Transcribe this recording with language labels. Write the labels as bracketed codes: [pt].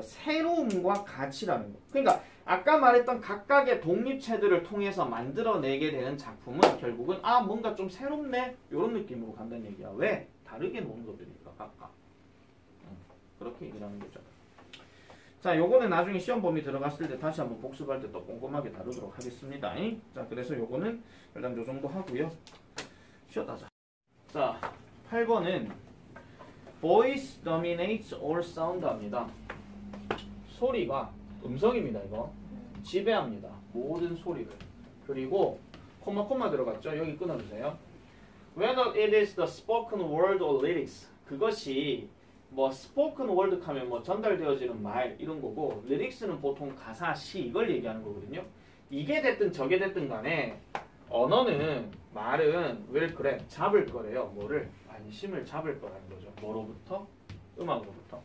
[ko] 새로움과 가치라는 거. 그러니까 아까 말했던 각각의 독립체들을 통해서 만들어내게 되는 작품은 결국은 뭔가 좀 새롭네? 이런 느낌으로 간다는 얘기야. 왜? 다르게 노는 것들이니까 각각. 그렇게 얘기를 하는 거죠. 자, 요거는 나중에 시험 범위 들어갔을 때 다시 한번 복습할 때 또 꼼꼼하게 다루도록 하겠습니다. 자, 그래서 요거는 일단 요 정도 하고요. 쉬었다 하자. 자, 8번은 [en] Voice dominates all sound [ko] 합니다. 소리가 음성입니다. 이거 지배합니다. 모든 소리를. 그리고 코마 들어갔죠? 여기 끊어주세요. [en] Whether it is the spoken word or lyrics [ko] 그것이 뭐 스포큰 월드 하면 뭐 전달되어지는 말 이런 거고 리릭스는 보통 가사 시 이걸 얘기하는 거거든요. 이게 됐든 저게 됐든 간에 언어는 말은 왜 그래? 잡을 거래요. 뭐를? 관심을 잡을 거라는 거죠. 뭐로부터? 음악으로부터.